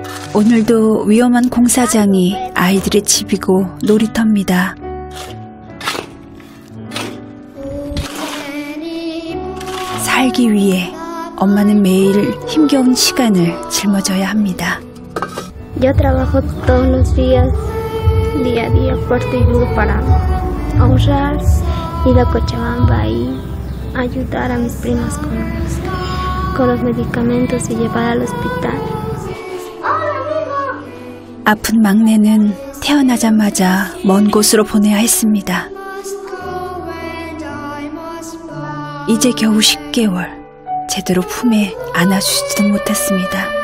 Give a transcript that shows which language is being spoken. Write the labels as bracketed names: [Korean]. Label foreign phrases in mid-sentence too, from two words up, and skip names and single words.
[Korean] 오늘도 위험한 공사장이 아이들의 집이고 놀이터입니다. 살기 위해 엄마는 매일 힘겨운 시간을 짊어져야 합니다. [Spanish] Yo trabajo todos los días, día a día, fuerte y duro para ahorrar, ir a Cochabamba y ayudar a mis primas con los medicamentos y llevar al hospital. [Korean] 아픈 막내는 태어나자마자 먼 곳으로 보내야 했습니다. 이제 겨우 10개월, 제대로 품에 안아주지도 못했습니다.